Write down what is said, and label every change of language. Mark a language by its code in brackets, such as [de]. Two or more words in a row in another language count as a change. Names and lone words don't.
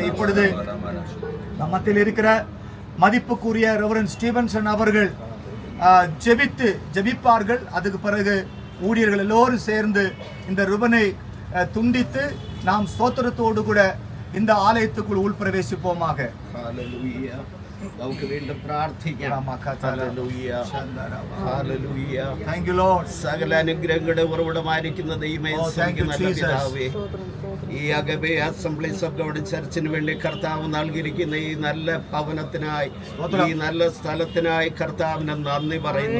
[ta] இப்பொழுது நம்மத்தில் இருக்கிற மதிப்புக்குரிய ரெவரண்ட் ஸ்டீவன்சன் அவர்கள் ஜெபிப்பார்கள். அதுக்கு பிறகு ஊழியர்கள் எல்லோரும் சேர்ந்து இந்த ரிபனை துண்டித்து நாம் ஸ்தோத்திரத்தோடு கூட இந்த ஆலயத்துக்குள் உள்பிரவேசிப்போமாக. [ml] നമുക്ക് വീണ്ടും പ്രാർത്ഥിക്കാം. സകല അനുഗ്രഹങ്ങളുടെ ഉറവിടമായിരിക്കുന്ന ദൈവമേ, ഈ അഗബേ അസംബ്ലീസ് ഓഫ് ഗോഡ് ചർച്ചിന് വേണ്ടി കർത്താവ് നൽകിയിരിക്കുന്ന ഈ നല്ല ഭവനത്തിനായി, ഈ നല്ല സ്ഥലത്തിനായി കർത്താവിന് നന്ദി പറയുന്നു.